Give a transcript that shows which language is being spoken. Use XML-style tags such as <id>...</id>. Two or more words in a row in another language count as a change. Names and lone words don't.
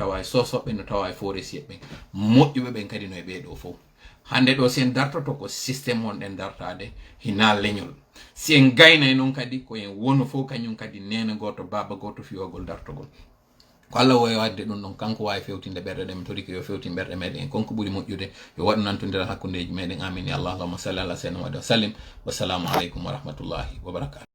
<ff>tawa e sosoɓe no tawa e foresier ɓen moƴƴuɓe ɓen kadi no e ɓeɗo fof hande ɗo si en dartoto ko systéme on ɗen dartade hina leñol si en gaynay noon kadi ko en wonu fof kañum kadi nene goto baba goto fiyogol dartogol ko Allah wawi wadde ɗum ɗon kanko wawi fewtinde ɓerɗe ɗe mi toriki yo fewti ɓerɗe meɗen en konko ɓuuri moƴƴude yo waɗu nantodiral hakkudeji meɗen amin</ff> <ar>يا اللهم صل على سيدنا وسلم والسلام عليكم ورحمة الله وبركاته</ar>